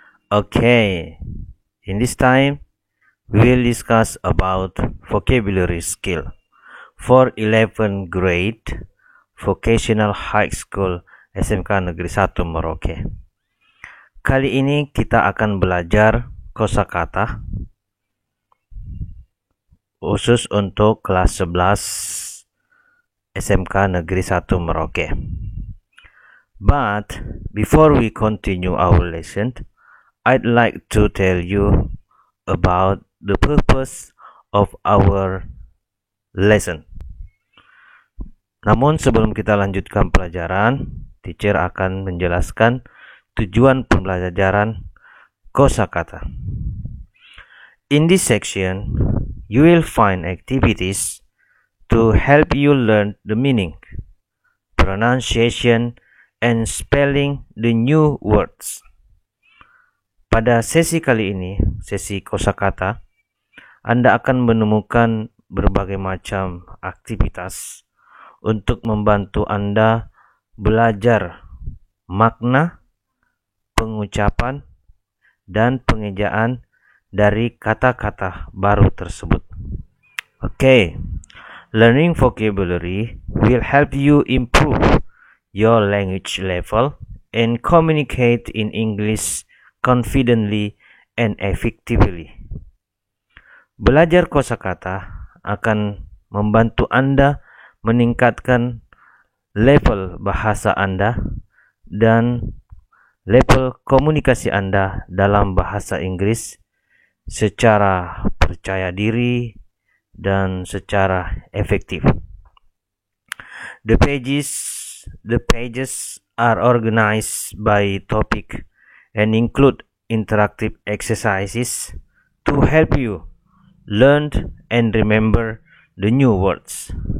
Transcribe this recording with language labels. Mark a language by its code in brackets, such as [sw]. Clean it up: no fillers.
[en] Okay, in this time we will discuss about vocabulary skill for 11th grade Vocational High School SMK Negeri 1 Merauke. [id] Kali ini kita akan belajar kosakata khusus untuk kelas 11 SMK Negeri 1 Merauke. [en] But before we continue our lesson, I'd like to tell you about the purpose of our lesson. [id] Namun sebelum kita lanjutkan pelajaran, teacher akan menjelaskan tujuan pembelajaran kosakata. [en] In this section, you will find activities to help you learn the meaning, pronunciation, and spelling the new words. [id] Pada sesi kali ini, sesi kosakata, Anda akan menemukan berbagai macam aktivitas untuk membantu Anda belajar makna, pengucapan, dan pengejaan dari kata-kata baru tersebut. [en] Okay, learning vocabulary will help you improve your language level and communicate in English confidently and effectively. [id] Belajar kosakata akan membantu Anda meningkatkan level bahasa Anda dan level komunikasi Anda dalam bahasa Inggris secara percaya diri dan secara efektif. [en] The pages are organized by topic and include interactive exercises to help you learn and remember the new words.